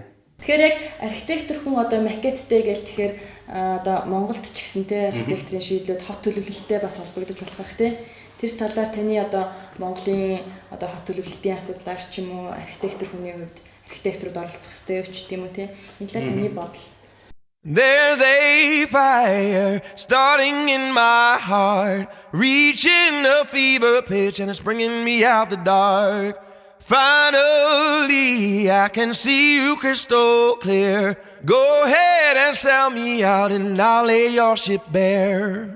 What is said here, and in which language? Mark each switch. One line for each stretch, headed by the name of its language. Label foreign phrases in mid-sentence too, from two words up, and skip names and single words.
Mongolian: Тэгэхээр яг архитектор хүн одоо макеттэй гэж тэгэхээр одоо Монголд ч гэсэн те архитекторын шийдлүүд хот төлөвлөлттэй бас холбогдож болох бах те. Тэр талаар таны одоо Монголын одоо хот төлөвлөлтийн асуудлаар ч юм уу архитектор хүний хувьд архитекторууд оролцох хэрэгтэй юу ч гэдэм үү те. Энэ талаар таны бодол.
English: There's a fire starting in my heart, reaching a fever pitch and it's bringing me out the dark. Finally, I can see you crystal clear. Go ahead and sell me out and I'll lay your ship bare.